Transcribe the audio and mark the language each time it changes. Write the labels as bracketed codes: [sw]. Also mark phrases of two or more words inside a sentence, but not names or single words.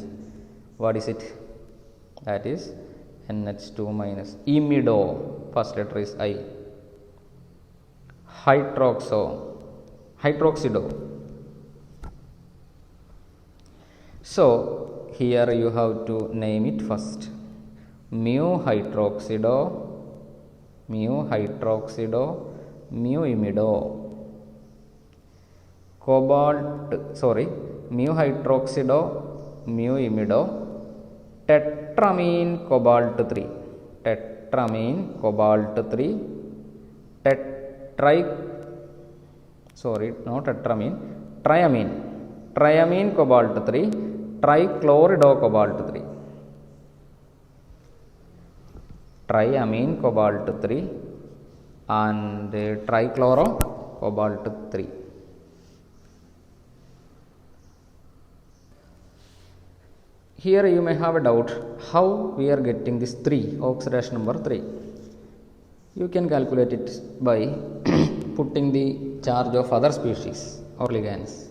[en] What is it? That is NH2 minus imido. First letter is I. Hydroxido. So here you have to name it first. Mu hydroxido, mu imido. Mu hydroxido, mu imido, tetramine cobalt 3. Tetramine cobalt 3, triamine cobalt 3, trichlorido cobalt 3. Triamine cobalt 3 and trichloro cobalt 3. Here you may have a doubt how we are getting this 3, oxidation number 3. You can calculate it by putting the charge of other species or ligands.